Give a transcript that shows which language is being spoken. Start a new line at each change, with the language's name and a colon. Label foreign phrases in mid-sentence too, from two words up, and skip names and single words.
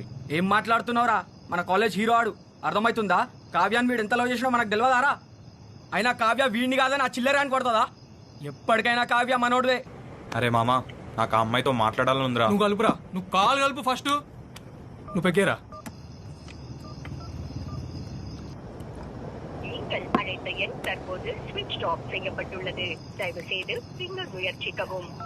Telugu: ఏం మాట్లాడుతున్నావురా? మన కాలేజ్ హీరో ఆడు, అర్థమవుతుందా? కావ్యాన్ని వీడు ఎంత లవ్ చేసినా మనకు తెలియదారా? అయినా కావ్య వీడిని కాదని ఆ చిల్లర అని కొడుతుందా? ఎప్పటికైనా కావ్య మనోడువే. అరే మామా, నాకు ఆ అమ్మాయితో మాట్లాడాలని ఉందిరా. నువ్వు కలుపురా, నువ్వు కాలు కలుపు ఫస్ట్. నువ్వు పెగ్గేరా.
Tamil: நீங்கள் அழைத்த எண் தற்போது
English: switch off
Tamil: செய்யப்பட்டுள்ளது. தயவு செய்து பின்னர் முயற்சிக்கவும்.